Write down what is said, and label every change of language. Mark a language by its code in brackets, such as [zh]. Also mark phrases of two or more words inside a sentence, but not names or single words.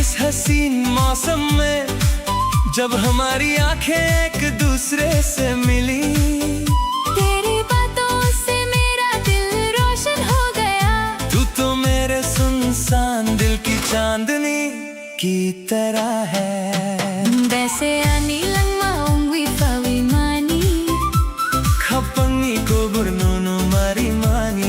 [hi] हसीन मौसम में जब हमारी आंखें एक दूसरे से मिली। तेरी बातों से मेरा दिल रोशन हो गया। तू तो मेरे सुनसान दिल की चांदनी की तरह है। [trp] Bese ani lang maungwi pawimani Kapangi ko burnono marimani